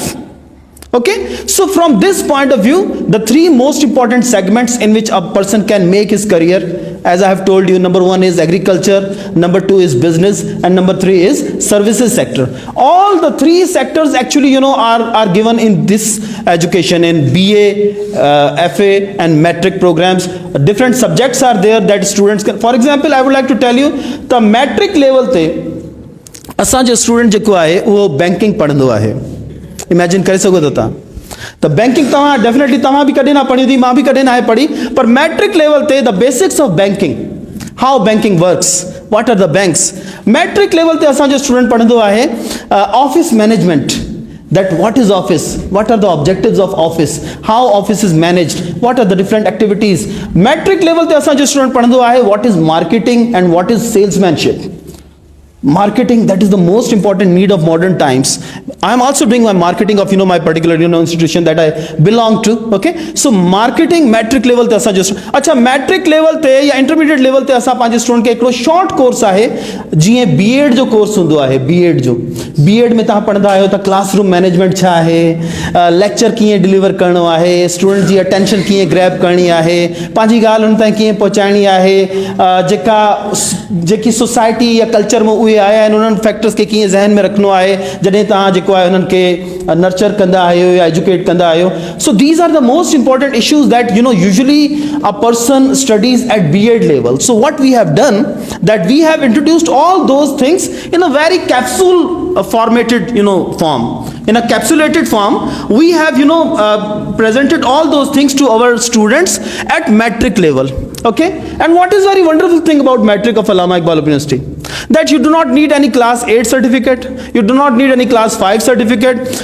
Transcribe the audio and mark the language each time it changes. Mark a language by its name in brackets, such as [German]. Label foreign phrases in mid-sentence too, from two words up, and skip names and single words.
[English] Okay, so from this point of view, the 3 most important segments in which a person can make his career, as I have told you, number 1 is agriculture, number 2 is business, and number 3 is services sector. All the 3 sectors actually are given in this education, in BA, FA and metric programs. Different subjects are there that students can, for example, I would like to tell you the metric level [Sindhi] te असांजो स्टूडेंट जेको आहे उहो बैंकिंग पढ़ंदो आहे. इमेजिन करे सघो था तव्हां त बैंकिंग तव्हां डेफिनेटली तव्हां बि कॾहिं न पढ़ी हूंदी, मां बि कॾहिं न आहे पढ़ी, [English] पर matric level ते the basics of banking, how banking works, what are the banks, matric level [Sindhi] ते असांजो स्टूडेंट पढ़ंदो आहे [English] office management, that what is office, what are the objectives of office, how office is managed, what are the different activities. matric level [Sindhi] ते असांजो स्टूडेंट पढ़ंदो आहे [English] what is marketing and what is salesmanship. Marketing, that is the most important need of modern times. I am also doing my marketing of my particular institution that I belong to. Okay, so marketing metric level [Sindhi] ते असां जस्ट अच्छा [English] metric level [Sindhi] ते या [English] intermediate level [Sindhi] ते असां पंहिंजे स्टूडेंट खे हिकिड़ो [English] short course [Sindhi] आहे जीअं बीएड जो कोर्स हूंदो आहे बीएड में तव्हां पढ़ंदा आहियो त [English] classroom management [Sindhi] छा आहे लेक्चर कीअं डिलीवर करणो आहे स्टूडेंट जी अटेंशन कीअं ग्रैब करणी आहे पंहिंजी ॻाल्हि हुन ताईं कीअं पहुचाइणी आहे जेकी सोसाइटी या कल्चर में उहे आया आहिनि उन्हनि फैक्टर्स खे कीअं ज़हन में रखणो आहे जॾहिं तव्हां जेको आहे उन्हनि खे नर्चर कंदा आहियो [English] या एजुकेट कंदा आहियो so these are the most important issues that usually a person studies at BEd level so what we have done that we have introduced all those things in a very capsule formatted form in a capsulated form we have presented all those things to our students at metric level. Okay, and what is very wonderful thing about metric of Allama Iqbal Open University that you do not need any class 8 certificate, you do not need any class 5 certificate.